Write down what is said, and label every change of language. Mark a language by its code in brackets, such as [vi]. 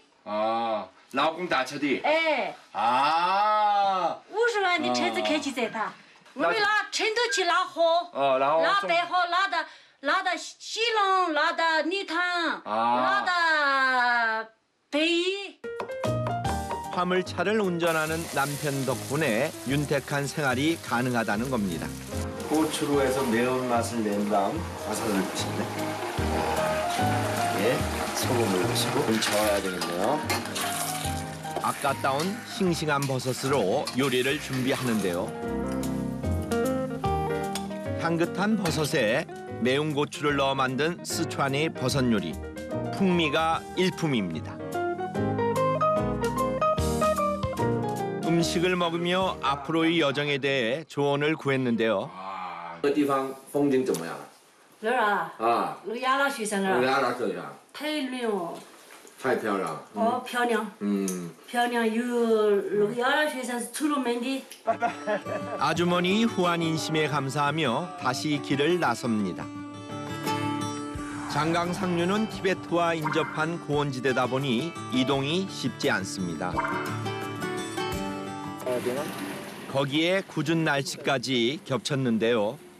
[zh] 아, 老公打车的. 哎， 아. 50万的车子开去载他。我们拿成都去拉货，然后拉白货，拉到西龙，拉到泥塘，拉到北宜。 [ko] 화물차를 운전하는 남편 덕분에 윤택한 생활이 가능하다는 겁니다. 고추로 해서 매운맛을 낸 다음 버섯을 드시네. 예, 소금을 넣으시고 좀 저어야 되겠네요. 아까 따온 싱싱한 버섯으로 요리를 준비하는데요. 향긋한 버섯에 매운 고추를 넣어 만든 스촨의 버섯 요리. 풍미가 일품입니다. 음식을 먹으며 앞으로의 여정에 대해 조언을 구했는데요. [zh] 这个地方风景怎么样? 那儿啊，啊，那个亚拉雪山那儿亚拉这样太美了，太漂亮。哦，漂亮，漂亮。有那个亚拉雪山是出了名的。 [ko] 아주머니 후한 인심에 감사하며 다시 길을 나섭니다. 장강 상류는 티베트와 인접한 고원지대다 보니 이동이 쉽지 않습니다. 거기에 궂은 날씨까지 겹쳤는데요.